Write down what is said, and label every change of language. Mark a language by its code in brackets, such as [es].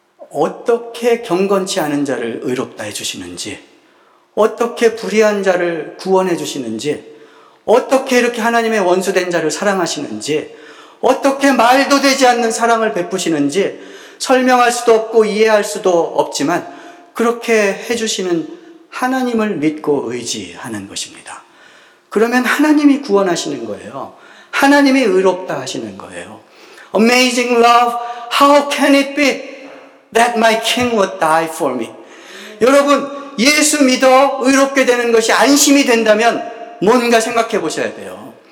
[ko] 어떻게 경건치 않은 자를 의롭다 해주시는지 어떻게 불의한 자를 구원해 주시는지 어떻게 이렇게 하나님의 원수된 자를 사랑하시는지 어떻게 말도 되지 않는 사랑을 베푸시는지 설명할 수도 없고 이해할 수도 없지만 그렇게 해주시는 하나님을 믿고 의지하는 것입니다. 그러면 하나님이 구원하시는 거예요. 하나님이 의롭다 하시는 거예요. [en] Amazing love, how can it be that my king would die for me? [ko] 여러분, 예수 믿어 의롭게 되는 것이 안심이 된다면 뭔가 생각해 보셔야 돼요.